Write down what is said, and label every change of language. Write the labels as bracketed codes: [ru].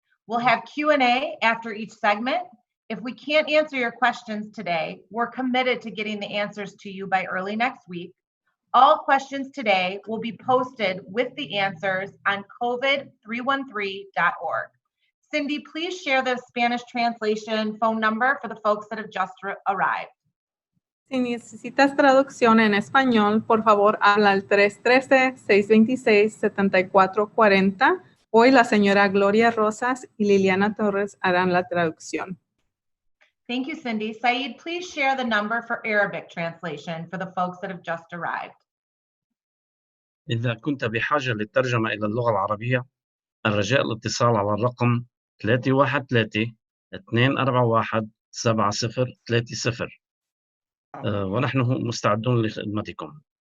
[en] We'll have Q&A after each segment. If we can't answer your questions today, we're committed to getting the answers to you by early next week. All questions today will be posted with the answers on COVID313.org. Cindy, please share the Spanish translation phone number for the folks that have just arrived. [es] Si necesitas traducción en español, por favor, habla al 313-626-7440. Hoy la señora Gloria Rosas y Liliana Torres harán la traducción. [en] Thank you, Cindy. Saeed, please share the number for Arabic translation for the folks that have just arrived. [ar] إذا كنت بحاجة للترجمة إلى اللغة العربية، الرجاء الاتصال على الرقم 313-241-7030 ونحن مستعدون لخدمتكم.